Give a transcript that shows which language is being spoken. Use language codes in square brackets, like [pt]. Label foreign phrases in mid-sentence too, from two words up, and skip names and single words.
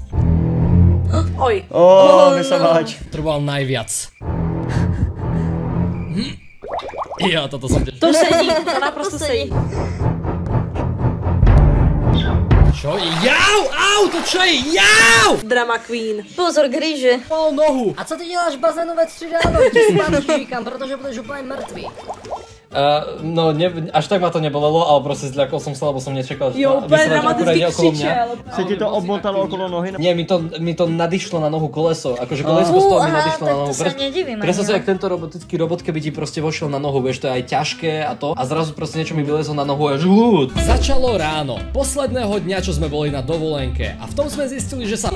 [sk] Oj. Vysaváč. Trval najviac. Ja, toto som tiež... To sedí, to naprosto sedí. Čo? Jau! Au! To čo je? Jau! [en] Drama queen. [sk] Pozor, gríže. Mal nohu. [cs] A co ty děláš v bazénu ve 3 ráno? Ti spát říkám, protože budeš úplně mrtvý. [sk] No, až tak ma to nebolelo, ale proste zľakol som sa, lebo som nečakal, že [cs] Jo, úplně dramaticky křičel. [sk] Se ti to obmotalo okolo nohy? Nie, mi to nadišlo na nohu koleso, akože kolesko z toho mi nadišlo na nohu. Tak to sa nedivím. Presne jak tento robotický robot, keby ti proste vošiel na nohu, vieš, to je aj ťažké a to. A zrazu proste niečo mi vylezlo na nohu a žlúd. Začalo ráno, posledného dňa, čo sme boli na dovolenke. A v tom sme zistili, že sa...